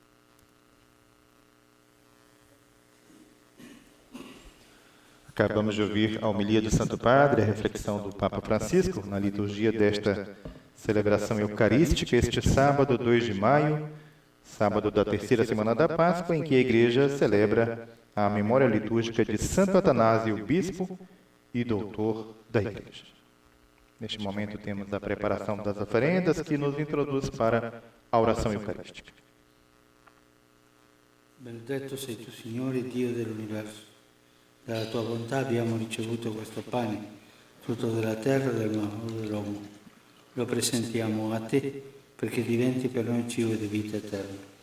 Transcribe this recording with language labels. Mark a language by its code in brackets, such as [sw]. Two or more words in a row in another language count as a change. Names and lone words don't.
[pt] Acabamos de ouvir a homilia do Santo Padre, a reflexão do Papa Francisco, na liturgia desta celebração eucarística, este sábado, 2 de maio, sábado da terceira semana da Páscoa, em que a Igreja celebra a memória litúrgica de Santo Atanásio, bispo e doutor da Igreja. Neste momento temos a preparação das oferendas, que nos introduz para a oração eucarística. [it] Benedetto sei tu, Signore, Dio dell'universo. Dalla tua bontà abbiamo ricevuto questo pane, frutto della terra e del lavoro dell'uomo. Lo presentiamo a te perché diventi per noi cibo di vita eterna.